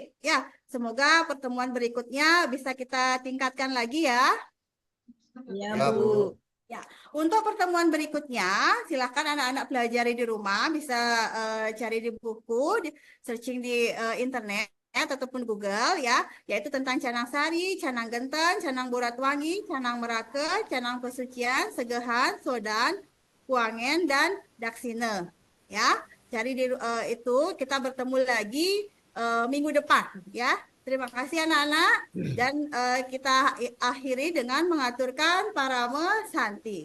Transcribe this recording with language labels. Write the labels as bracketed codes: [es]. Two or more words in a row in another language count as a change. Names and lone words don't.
[id] Ya, semoga pertemuan berikutnya bisa kita tingkatkan lagi ya. Ya, Ya, Bu. Bu. Ya, untuk pertemuan berikutnya, silakan anak-anak pelajari di rumah, bisa cari di buku, searching di internet ataupun Google ya, yaitu tentang Canang Sari, Canang Genten, Canang Boratwangi, Canang Merake, Canang Pesucian, Segehan, Sodan, Kuangen, dan Daksine. Ya, cari di itu kita bertemu lagi minggu depan ya. Terima kasih anak-anak dan kita akhiri dengan mengaturkan [ban] parame santi.